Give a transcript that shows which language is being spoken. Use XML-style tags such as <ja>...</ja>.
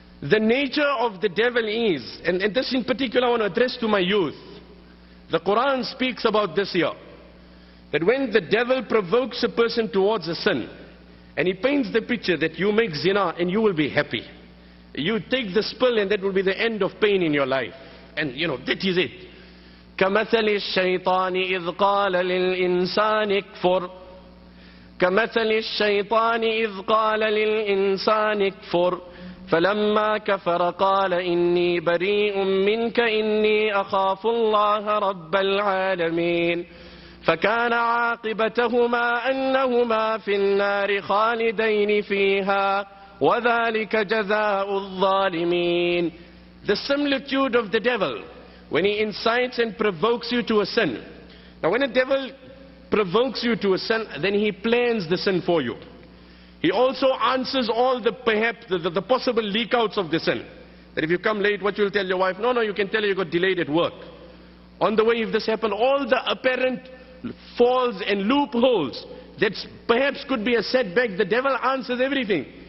<en>The nature of the devil is, and this in particular I want to address to my youth. The Quran speaks about this here. That when the devil provokes a person towards a sin, and he paints the picture that you make zina and you will be happy. You take the spill and that will be the end of pain in your life. And that is it.</en> <ar>كَمَثَلِ الشَّيْطَانِ إِذْ قَالَ لِلْإِنسَانِ اكْفُرْ كَمَثَلِ الشَّيْطَانِ إِذْ قَالَ لِلْإِنسَانِ اكْفُرْ فَلَمَّا كَفَرَ قَالَ إِنِّي بَرِيءٌ مِّنْكَ إِنِّي أَخَافُ اللَّهَ رَبَّ الْعَالَمِينَ فكان عاقبتهما أنهما في النار خالدين فيها وذلك جزاء الظالمين.</ar> <en>The similitude of the devil when he incites and provokes you to a sin. Now when a devil provokes you to a sin, then he plans the sin for you. He also answers all the possible leak outs of the sin. That if you come late, what you'll tell your wife? No, you can tell her you got delayed at work. On the way, if this happened, all the apparent falls and loopholes that perhaps could be a setback, the devil answers everything.</en>